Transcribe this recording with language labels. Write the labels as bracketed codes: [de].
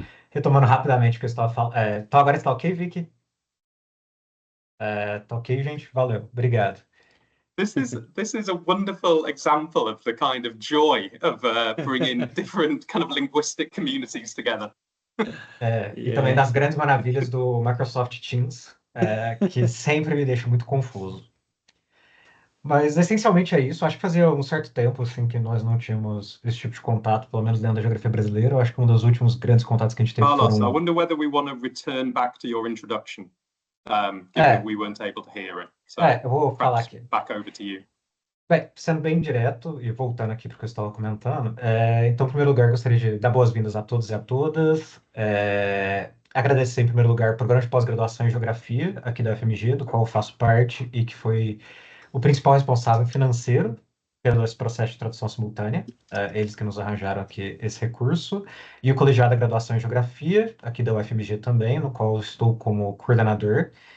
[pt] Retomando rapidamente o que eu estava falando. Então agora está ok, Vicky? Tá ok, gente? Valeu, obrigado. [en] This is a wonderful example of the kind of joy of bringing different kind of linguistic communities together. [pt] E também das grandes maravilhas do Microsoft Teams, que sempre me deixa muito confuso. Mas essencialmente é isso. Acho que fazia um certo tempo assim, que nós não tínhamos esse tipo de contato, pelo menos dentro da geografia brasileira. Eu acho que um dos últimos grandes contatos que a gente teve [en] Carlos, I wonder whether we want to return back to your introduction, given that we weren't able to hear it. So [pt] eu vou falar aqui. [en] Back over to you. [pt] Bem, sendo bem direto e voltando aqui para o que eu estava comentando, então, em primeiro lugar, gostaria de dar boas-vindas a todos e a todas. Agradecer, em primeiro lugar, o Programa de Pós-Graduação em Geografia, aqui da UFMG, do qual eu faço parte e que foi o principal responsável financeiro pelo esse processo de tradução simultânea, eles que nos arranjaram aqui esse recurso, e o Colegiado da Graduação em Geografia, aqui da UFMG também, no qual eu estou como coordenador,